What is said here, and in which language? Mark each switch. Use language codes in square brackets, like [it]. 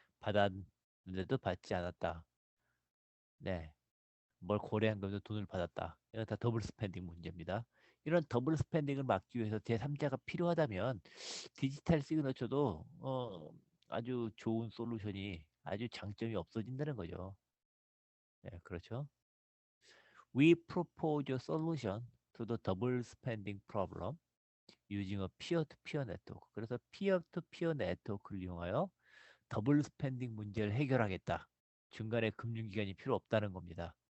[ko] 받았는데도 받지 않았다. 네. 뭘 거래한 것도 돈을 받았다. 이건 다 더블 스pen딩 문제입니다. 이런 더블 스pen딩을 막기 위해서 제3자가 필요하다면 디지털 시그너처도 아주 좋은 솔루션이 아주 장점이 없어진다는 거죠. 네, 그렇죠. [en] We propose a solution to the double spending problem using a peer-to-peer network. [ko] 그래서 peer-to-peer 네트워크를 이용하여 더블 스펜딩 문제를 해결하겠다. 중간에 금융기관이 필요 없다는 겁니다.